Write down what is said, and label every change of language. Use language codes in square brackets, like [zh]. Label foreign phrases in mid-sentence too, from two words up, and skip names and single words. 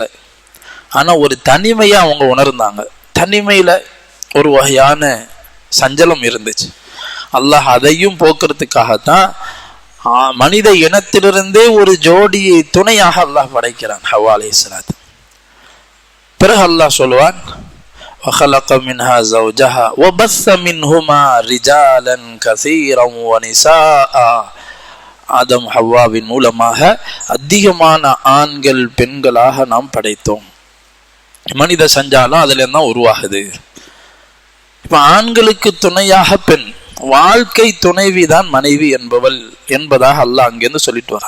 [ta] ஆனால் ஒரு தனிமையை அவங்க உணர்ந்தாங்க. தனிமையில் ஒரு வகையான சஞ்சலம் இருந்துச்சு. அல்லாஹ் அதையும் போக்குறதுக்காகத்தான் மனித இனத்திலிருந்தே ஒரு ஜோடியை துணையாக அல்லாஹ் படைக்கிறான், ஹவ்வா அலைஹிஸ்ஸலாம். பிறகு அல்லாஹ் சொல்வான், [ar] وخلق منها زوجها وبث منهما رجالا كثيرا ونساء. [ta] ஆதம் ஹவ்வாவின் மூலமாக அதிகமான ஆண்கள் பெண்களாக நாம் படைத்தோம். மனித சஞ்சாலம் அதுல தான் உருவாகுது. இப்ப ஆண்களுக்கு துணையாக பெண், வாழ்க்கை துணைவிதான் மனைவி என்பதாக அல்லாஹ் அங்கிருந்து சொல்லிட்டு வரான்.